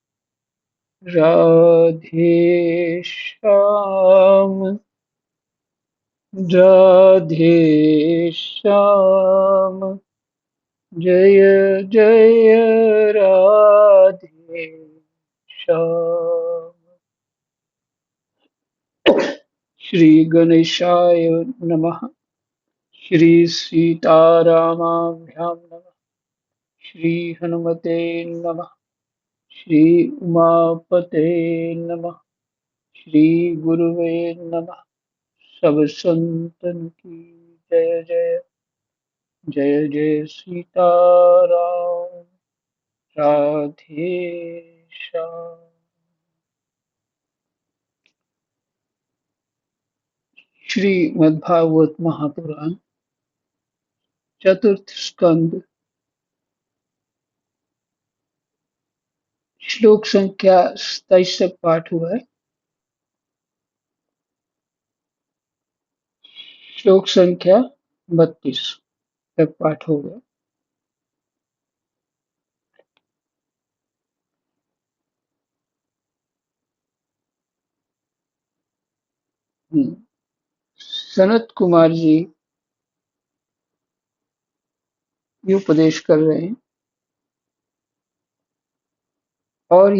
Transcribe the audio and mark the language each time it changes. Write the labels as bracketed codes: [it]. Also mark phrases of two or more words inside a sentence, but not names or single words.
[hi] राधे श्याम राधे श्याम जय जय राधे श्याम। [sa] श्री गणेशाय नमः। श्री सीतारामाभ्यां नमः। श्री हनुमते नमः। श्री उमापते नमः। श्री गुरुवे नमः। [hi] सब संतन की जय जय। जय जय सीताराम। राधे श्याम। श्रीमद्भागवत महापुराण चतुर्थ स्कंद श्लोक संख्या 27 तक पाठ हुआ है। श्लोक संख्या 32 तक पाठ हो गया। सनत कुमार जी ये उपदेश कर रहे हैं और